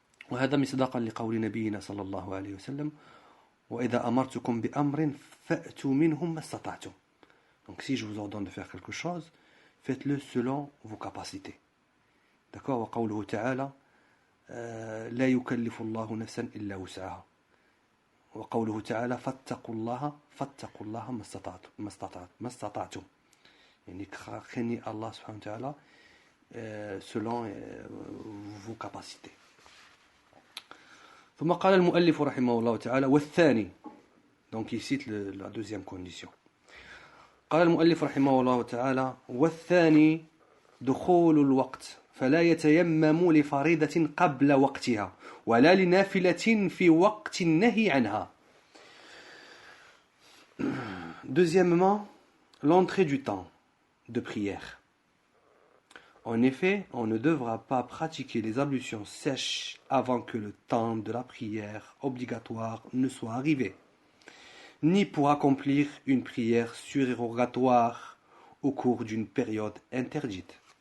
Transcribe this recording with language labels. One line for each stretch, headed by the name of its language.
Arabic: وهذا مصداقا لقول نبينا صلى الله عليه وسلم وإذا أمرتكم بأمر فأتوا منه ما استطعتم.
French: Donc si je vous ordonne de faire quelque chose, faites-le selon vos capacités. D'accord?
Arabic: وقوله تعالى لا يكلف الله نفسا إلا وسعها. وقوله تعالى فاتقوا الله ما استطعتم. يعني
French: craignez Allah subhanahu wa ta'ala selon vos capacités.
Arabic: ثم قال المؤلف رحمه الله تعالى والثاني.
French: Donc il cite la deuxième condition.
Arabic: قال المؤلف رحمه الله تعالى والثاني دخول الوقت فلا يتيمم لفريضة قبل وقتها ولا لنافلة في وقت النهي عنها.
French: Deuxièmement, l'entrée du temps de prière. En effet, on ne devra pas pratiquer les ablutions sèches avant que le temps de la prière obligatoire ne soit arrivé, ni pour accomplir une prière surérogatoire au cours d'une période interdite.